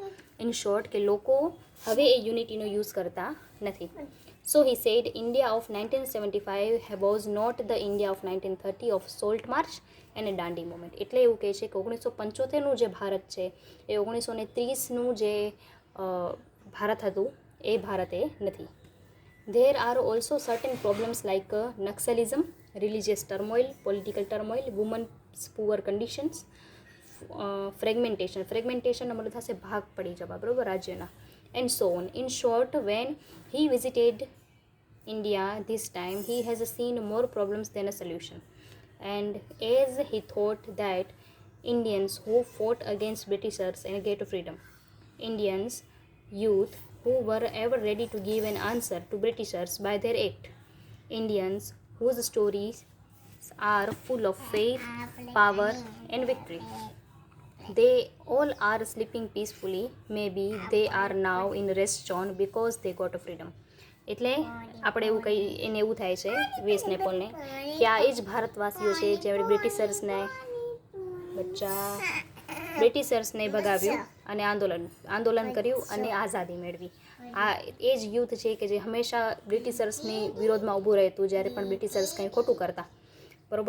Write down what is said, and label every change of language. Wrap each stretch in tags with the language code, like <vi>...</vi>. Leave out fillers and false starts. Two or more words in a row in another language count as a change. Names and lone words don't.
<en>in short</en> <gu>કે લોકો હવે એ યુનિટીનો યુઝ કરતા નથી.</gu> <en>so he said India of 1975 was not the India of 1930 of Salt March અને દાંડી મુવમેન્ટ.</en> <gu>એટલે એવું કહે છે કે 1975નું જે ભારત છે એ 1930નું જે ભારત હતું એ ભારત એ નથી.</gu> <en>There are also certain problems like Naxalism, religious turmoil, political turmoil, women's poor conditions, fragmentation मतलब</en> <gu>થશે ભાગ પડી જવા, બરાબર, રાજ્યના,</gu> <en>and so on. In short, when he visited India this time, he has seen more problems than a solution. And as he thought that Indians who fought against Britishers and get freedom, Indians youth who were ever ready to give an answer to Britishers by their act, Indians whose stories are full of faith, power and victory, they all are sleeping peacefully. Maybe they are now in rest zone because they got freedom.</en> <gu>એટલે આપણે એવું કંઈ એને એવું થાય છે વીએસ નેપોલને કે આ એ જ ભારતવાસીઓ છે જેમણે બ્રિટિશર્સને ભગાવ્યું અને આંદોલન કર્યું અને આઝાદી મેળવી. આ એ જ યુથ છે કે જે હંમેશા બ્રિટિશર્સની વિરોધમાં ઊભું રહેતું જ્યારે પણ બ્રિટિશર્સ કંઈ ખોટું કરતા, બરાબર.</gu>